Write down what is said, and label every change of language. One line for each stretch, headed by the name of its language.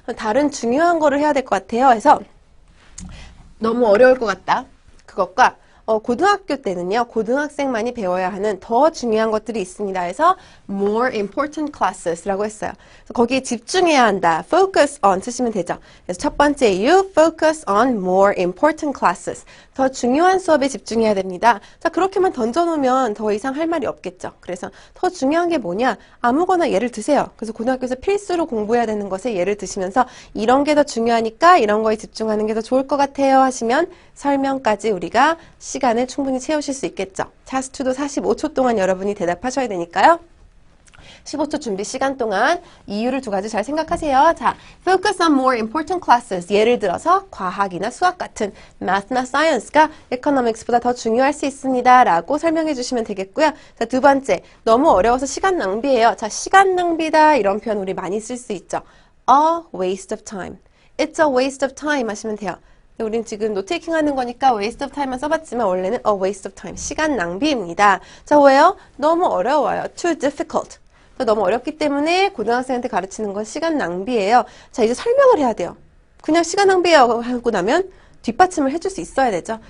Korean: 다른 중요한 거를 해야 될 것 같아요. 해서 너무 어려울 것 같다. 그것과 고등학교 때는요. 고등학생만이 배워야 하는 더 중요한 것들이 있습니다. 해서
English: more important classes
Korean: 라고 했어요. 그래서 거기에 집중해야 한다. focus on 쓰시면 되죠. 그래서 첫 번째 이유
English: focus on more important classes.
Korean: 더 중요한 수업에 집중해야 됩니다. 자, 그렇게만 던져놓으면 더 이상 할 말이 없겠죠. 그래서 더 중요한 게 뭐냐? 아무거나 예를 드세요. 그래서 고등학교에서 필수로 공부해야 되는 것에 예를 드시면서 이런 게 더 중요하니까 이런 거에 집중하는 게 더 좋을 것 같아요 하시면 설명까지 우리가 시간을 충분히 채우실 수 있겠죠. 타스크2도 45초 동안 여러분이 대답하셔야 되니까요. 15초 준비 시간 동안 이유를 두 가지 잘 생각하세요. 자,
English: focus on more important classes.
Korean: 예를 들어서 과학이나 수학 같은 math나 science가 economics보다 더 중요할 수 있습니다. 라고 설명해 주시면 되겠고요. 자, 두 번째, 너무 어려워서 시간 낭비예요. 자, 시간 낭비다 이런 표현 우리 많이 쓸 수 있죠.
English: A waste of time. It's a waste of time 하시면 돼요.
Korean: 우린 지금 노테이킹 하는 거니까 waste of time만 써봤지만 원래는
English: a waste of time.
Korean: 시간 낭비입니다. 자, 왜요? 너무 어려워요.
English: Too difficult.
Korean: 너무 어렵기 때문에 고등학생한테 가르치는 건 시간 낭비예요. 자, 이제 설명을 해야 돼요. 그냥 시간 낭비예요 하고 나면 뒷받침을 해줄 수 있어야 되죠.